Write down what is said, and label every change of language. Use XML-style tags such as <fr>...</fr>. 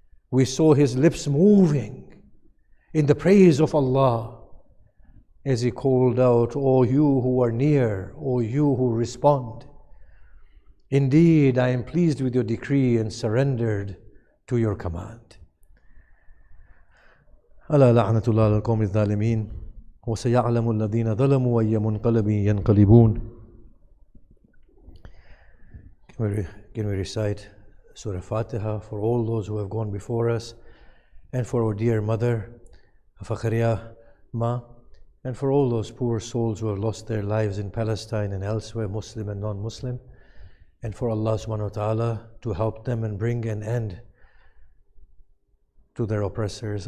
<en>We saw his lips moving in the praise of Allah as he called out, "O you who are near, O you who respond. Indeed, I am pleased with your decree and surrendered to your command.</en> <ar>ألا لعنة الله على القوم الظالمين وسيعلم الذين ظلموا أي منقلب ينقلبون.</ar> <en>Can we recite Surah Fatiha for all those who have gone before us, and for our dear mother, Fakhriya Ma, and for all those poor souls who have lost their lives in Palestine and elsewhere, Muslim and non-Muslim, and for Allah subhanahu wa ta'ala to help them and bring an end to their oppressors.</en>